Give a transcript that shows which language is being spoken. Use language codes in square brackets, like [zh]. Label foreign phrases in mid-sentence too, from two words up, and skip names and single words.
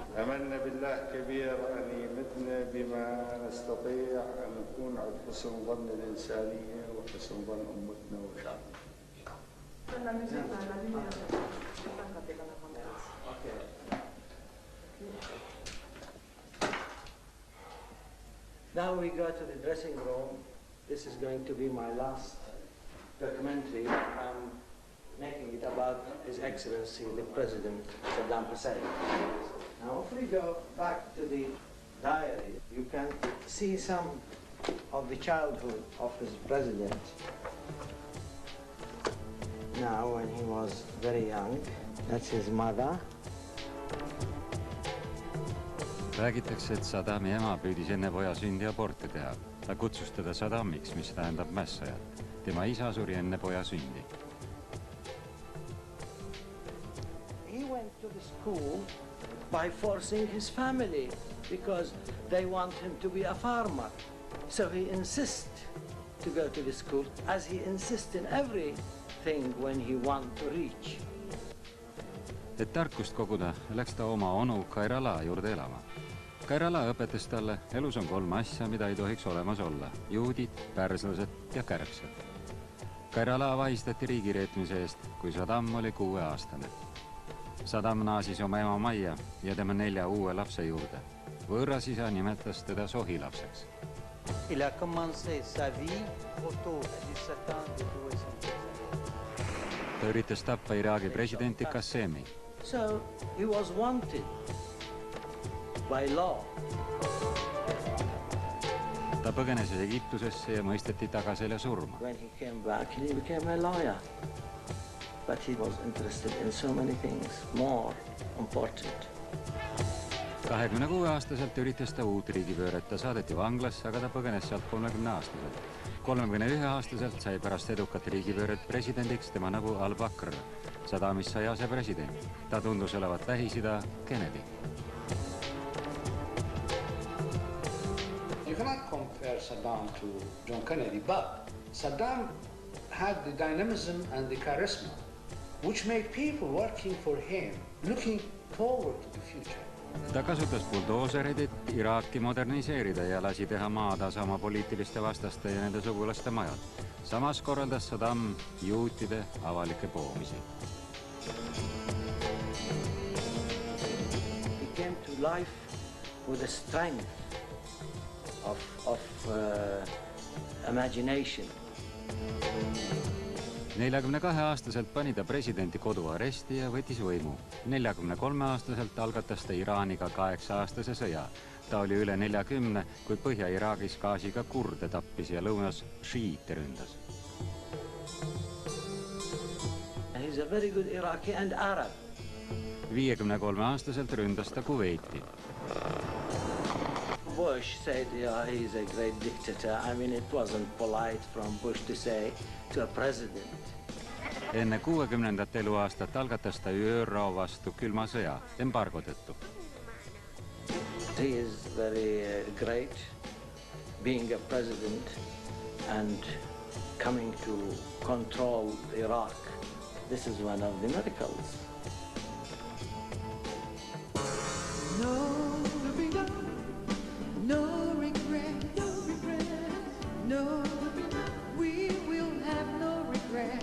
[ar] أتمنى بالله كبير أن يمدنا بما نستطيع أن نكون على حسن ظن الإنسانية وحسن ظن أمتنا وشعبنا. [en] Now we go to the dressing room. This is going to be my last documentary. I'm making it about His Excellency the President Saddam Hussein. Now if we go back to the diary, you can see some of the childhood of his president. Now when he was very young, that's his mother. [et] Räägitakse, et Saddami ema püüdis enne poja sündi aborti teha. Ta kutsus teda Saddamiks, mis tähendab mässajat. Tema isa suri enne poja sündi. [en] He went to the school by forcing his family because they want him to be a farmer. So he insists to go to the school as he insists in everything when he wants to reach. [et] Et tarkust koguda, läks ta oma onu Kairala juurde elama. Kairala õpetas talle, elus on 3 asja, mida ei tohiks olemas olla. Juudid, pärslased ja kärksed. Kairala vahistati riigireetmise eest, kui Saddam oli 6-aastane. Saddam naasis oma ema majja ja tema 4 uue lapse juurde. Võõras isa nimetas teda sohilapseks. [fr] Il a commencé sa vie autour de 17 ans de jouer. [et] Ta üritas tappa Iraagi presidenti Qassemi. [en] So he was wanted by law. [et] Ta põgenes Egiptusesse ja mõisteti tagaselja surma. [en] When he came back, he became a lawyer. But he was interested in so many things more important. [et] 26-aastaselt üritas ta uut riigipööret. Ta saadeti vanglasse, aga ta põgenes sealt 30-aastaselt. 31-aastaselt sai pärast edukat riigipööret presidendiks tema nagu Al-Bakr. Saddamist sai asepresident. Ta tundus olevat Lähis-Ida Kennedy. [en] You cannot compare Saddam to John Kennedy, but Saddam had the dynamism and the charisma which made people working for him looking forward to the future. [et] Ta kasutas buldoosereid, et Iraaki moderniseerida ja lasi teha maatasa oma poliitiliste vastaste ja nende sugulaste majad. Samas korraldas Saddam juutide avalikke poomisi. [en] He came to life with a strength of imagination. [et] 42-aastaselt pani ta presidenti koduaresti ja võttis võimu. 43-aastaselt algatas ta Iraaniga 8-aastase sõja. Ta oli üle 40, kui Põhja-Iraagis gaasiga kurde tappis ja lõunas šiite ründas. [en] He's a very good Iraqi and Arab. [et] 53-aastaselt ründas ta Kuveiti. [en] Bush said, yeah, he's a great dictator. I mean, it wasn't polite from Bush to say to a president. [et] Enne 60. eluaastat algatas ta ÜRO vastu külma sõja, embargo tõttu. [en] He is very great being a president and coming to control Iraq. This is one of the miracles. No regret, no, we will have no regret.